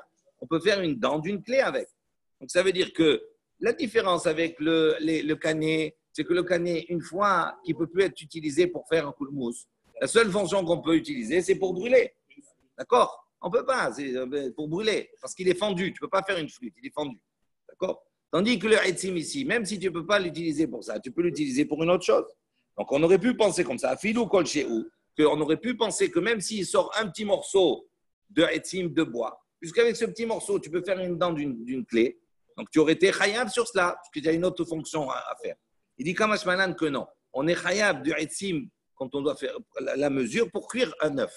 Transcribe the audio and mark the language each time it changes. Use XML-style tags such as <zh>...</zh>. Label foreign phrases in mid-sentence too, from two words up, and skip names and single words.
<fr>On peut faire une dent d'une clé avec. Donc ça veut dire que la différence avec le canet, c'est que le canet, une fois qu'il ne peut plus être utilisé pour faire un coup de mousse, la seule fonction qu'on peut utiliser, c'est pour brûler. D'accord? On ne peut pas, c'est pour brûler, parce qu'il est fendu. Tu ne peux pas faire une flûte, il est fendu. D'accord? Tandis que le etzim ici, même si tu ne peux pas l'utiliser pour ça, tu peux l'utiliser pour une autre chose. Donc, on aurait pu penser comme ça,</fr> <he>אפילו כל שהוא,</he> <fr>qu'on aurait pu penser que même s'il sort un petit morceau de etzim de bois, puisqu'avec ce petit morceau, tu peux faire une dent d'une clé, donc tu aurais été khayab sur cela, parce qu'il y a une autre fonction à faire. Il dit</fr> <arc>קא משמע לן</arc> <fr>que non. On est khayab du etzim quand on doit faire la mesure pour cuire un œuf.</fr>